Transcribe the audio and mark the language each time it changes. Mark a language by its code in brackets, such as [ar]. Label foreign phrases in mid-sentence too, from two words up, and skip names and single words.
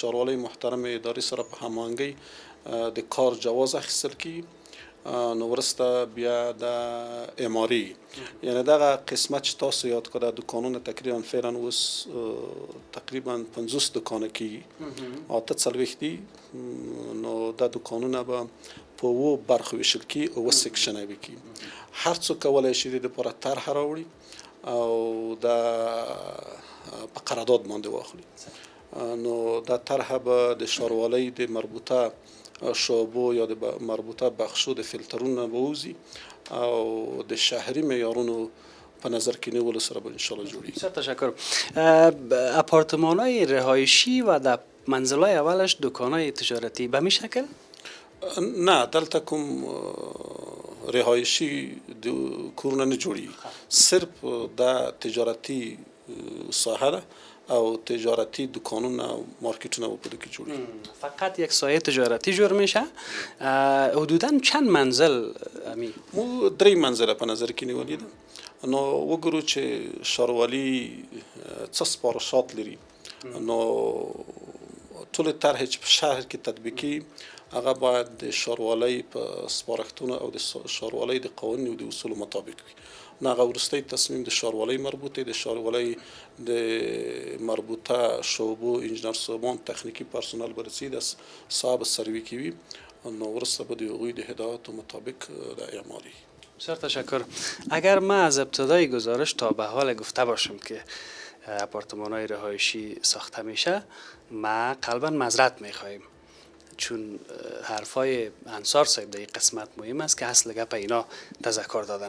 [ps] ښاروالۍ محترم ادارې سره په هماهنګۍ د کار جواز اخیستل کیږي نو وروسته بیا د اعماري یعنی دغه قسمت چې تاسو یاد کړه دوکانونه تقریبا فعلا اوس تقریبا 50 دکانه کیږي اته څلوېښت دي نو دا دوکانونه به په اوو برخو ویشل کیږي اووه سیکشنه به کیږي هر څوک کولی شي د دې لپاره طرح راوړي او دا په قرارداد باندې واخلي نو دا طرح به د ښاروالۍ د مربوطه شعبو یا د مربوطه بخشو د فیلترونو به ووځي او د شهري معیارونو په نظر کې نیولو سره به انشاءالله جوړیږي. [fa] بسیار تشکر. اپارتمان‌های رهایشی و در منزل‌های اولش دکان‌های تجارتی به می شکل؟ [ps] نه دلته کوم رهایشي د کورونه نه جوړي صرف د تجارتي ساحه ده او تجارتی دکانونه مارکتونه په دې کې جوړي [fa] فقط یک سایه تجارتی جور میشه حدوداً چند منزل امی [ps] مو 3 منزله په نظر کې نیولې ده نو وګورو چې ښاروالي څه سپارښات لري نو ټول طرح چې په شهر کې تطبیقي هغه باید د ښاروالۍ په سپارښتنو او د ښاروالۍ د قوانینو او د اصولو مطابق وي نو هغه وروستی تصمیم د ښاروالۍ مربوط دی د ښاروالۍ د مربوطه شعبو انجینر صاحبان تخنیکي پرسونل به رسي د صاحب سروي کوي نو وروسته به د هغوی د هدایاتو مطابق د اعماری. [fa] بسیار تشکر. اگر ما از ابتدای گزارش تا به حال گفته باشم که آپارتمان‌های رهایشی ساخته میشه ما قلبا معذرت میخواهیم چون حرفای انصار صاحب در این قسمت مهم است که اصل گپ اینا تذکر دادن.